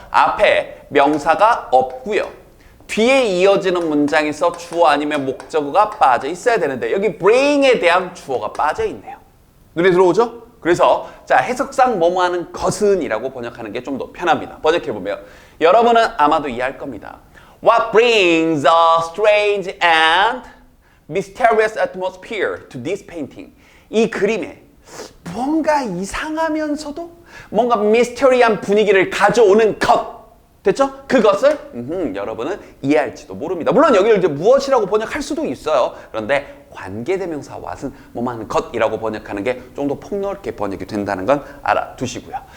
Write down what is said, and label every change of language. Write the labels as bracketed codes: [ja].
[ko] 앞에 명사가 없고요. 뒤에 이어지는 문장에서 주어 아니면 목적어가 빠져 있어야 되는데 여기 bring에 대한 주어가 빠져 있네요. 눈에 들어오죠? 그래서 자 해석상 뭐뭐 하는 것은 이라고 번역하는 게 좀 더 편합니다. 번역해보면 여러분은 아마도 이해할 겁니다. [en] What brings a strange and mysterious atmosphere to this painting? [ko] 이 그림에 뭔가 이상하면서도 뭔가 미스터리한 분위기를 가져오는 것. 됐죠? 그것을 여러분은 이해할지도 모릅니다. 물론 여기를 이제 무엇이라고 번역할 수도 있어요. 그런데 관계대명사 what은 뭐만 것이라고 번역하는 게 좀 더 폭넓게 번역이 된다는 건 알아두시고요.